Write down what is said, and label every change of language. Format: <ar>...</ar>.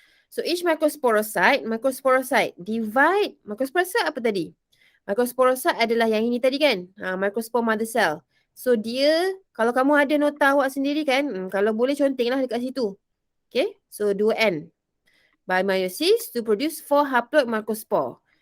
<en>So, each microsporocyte divide.</en> <ms>Microsporocyte apa tadi? Microsporocyte adalah yang ini tadi kan? Microspore mother cell. So, dia, kalau kamu ada nota awak sendiri kan, kalau boleh contenglah dekat situ. Okay? So, 2N.</ms> <en>by meiosis to produce 4 haploid microspore.</en>